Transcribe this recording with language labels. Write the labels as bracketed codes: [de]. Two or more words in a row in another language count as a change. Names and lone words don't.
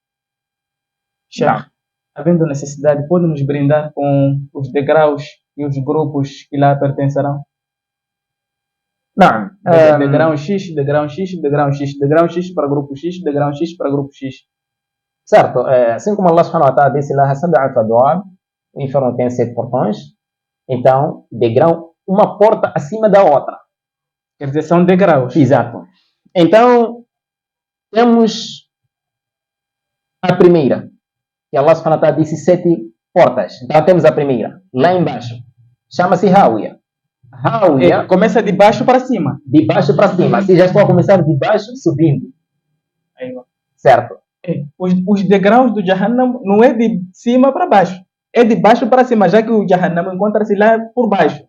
[pt] Sheikh, havendo necessidade, pode nos brindar com os degraus e os grupos que lá pertencerão? Não. Degrau X, degrau X, degrau X, degrau X para grupo X, degrau X para grupo X. Certo, assim como Allah [ar] سبحانه وتعالى [pt] disse lá, o inferno tem 7 portões, então degrau, uma porta acima da outra. Quer dizer, são degraus. Exato. Então, temos a primeira, que Allah [ar] سبحانه وتعالى [pt] disse 7 portas. Então temos a primeira, lá embaixo, chama-se Hawiya. Hawiya começa de baixo para cima. De baixo para cima, assim já estou a começar de baixo subindo. Aí, certo. Os degraus do Jahannam não é de cima para baixo, é de baixo para cima, já que o Jahannam encontra-se lá por baixo.